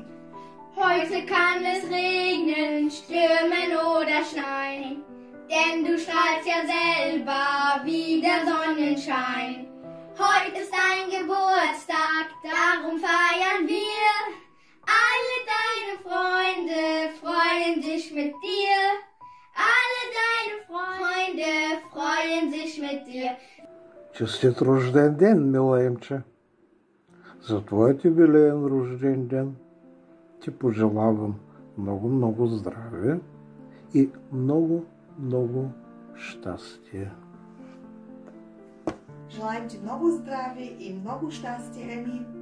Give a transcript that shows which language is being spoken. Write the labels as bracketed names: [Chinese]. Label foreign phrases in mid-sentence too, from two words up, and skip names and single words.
[German] Heute kann es regnen, stürmen oder schneien, denn du strahlst ja selber wie der Sonnenschein. Heute ist dein Geburtstag, darum feiern wir. Alle deine Freunde freuen sich mit dir. Alle deine Freunde freuen sich mit dir. [Bulgarian] Честит рожден ден, мила Емче! За твоят юбилеен рожден ден ти пожелавам много здраве и много щастие. Желаем ти много здраве и много щастие, Еми.